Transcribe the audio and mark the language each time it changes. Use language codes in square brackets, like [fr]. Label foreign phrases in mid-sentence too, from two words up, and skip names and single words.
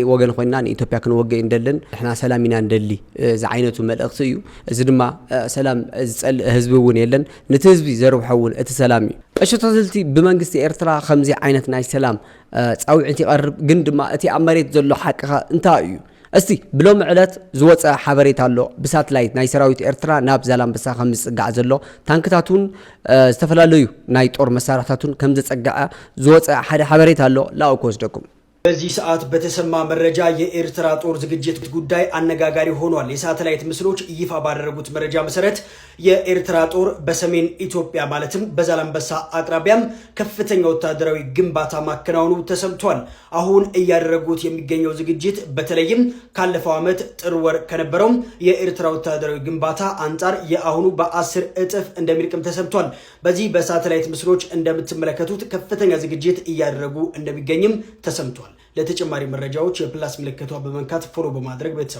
[ti] ወገን ኮይና ንኢትዮጵያ ክንወግእ እንደለን ንሕና ሰላም ኢና እንደሊ እዚ ዓይነቱ መልእኽቲ እዩ እዚ ድማ ሰላም ዝጸልእ ህዝቢ እውን የለን ነቲ ህዝቢ ዘርብሖ እውን እቲ ሰላም እዩ እሺ ተዝልቲ ብመንግስቲ ኤርትራ ከምዚ ዓይነት ናይ ሰላም ጻውዒት ይቐርብ ግን ድማ እቲ ኣብ መሬት ዘሎ ሓቂኻ እንታይ እዩ እስቲ ብሎም ዕለት ዝወፀ ሓበሬታ ኣሎ ብሳትላይት ናይ ሰራዊት ኤርትራ ናብ ዛላምበሳ ከም ዝጽጋዕ ዘሎ ታንክታቱን ዝተፈላለዩ ናይ ጦር መሳርሕታቱን ከም ዝጸጋዐ ዝወፀ ሓደ ሓበሬታ ኣሎ ላውኮ ወስደኩም [am] በዚህ ሰዓት በተሰማ መረጃ የኤርትራ ጦር ዝግጅት ጉዳይ አነጋጋሪ ሆኗል። የሳተላይት ምስሎች ይፋ ባደረጉት መረጃ መሰረት የኤርትራ ጦር በሰሜን ኢትዮጵያ ማለትም በዛላምበሳ አቅራቢያም ከፍተኛ ወታደራዊ ግንባታ ማከናወኑ ተሰምቷል። አሁን እያደረጉት የሚገኘው ዝግጅት በተለይም ካለፈው ዓመት ጥር ወር ከነበረው የኤርትራ ወታደራዊ ግንባታ አንጻር የአሁኑ በ10 እጥፍ እንደሚልቅም ተሰምቷል። በዚህ በሳተላይት ምስሎች እንደምትመለከቱት ከፍተኛ ዝግጅት እያደረጉ እንደሚገኝም ተሰምቷል። ለተጨማሪ መረጃዎች የፕላስ ምልክቷ በመንካት ፎሎ በማድረግ ቤተሰቡ